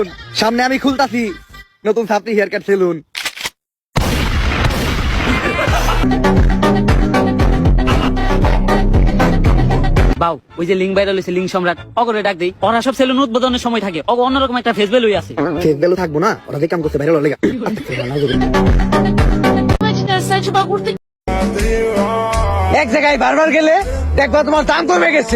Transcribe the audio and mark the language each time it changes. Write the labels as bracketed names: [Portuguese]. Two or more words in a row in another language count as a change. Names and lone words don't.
[Bangla] সামনে আমি খুলতাছি নতুন ছাত্রী হেয়ার কাট সেলুন। বাউ, ওই যে লিঙ্ক ভাইরাল হয়েছে, লিঙ্ক সম্রাট, অগরে ডাক দেই। ওরা সব সেলুন উদ্বোধনের সময় থাকে, অগ অন্যরকম একটা ফেস ভ্যালু আছে। ফেস ভ্যালু থাকবো না, ওরা যে কাম করতে ভাইরাল লেগা। [Portuguese] Sai de bagulho tem [Bangla] এক জায়গায় বারবার গেলে দেখবা তোমার দাম কমে গেছে।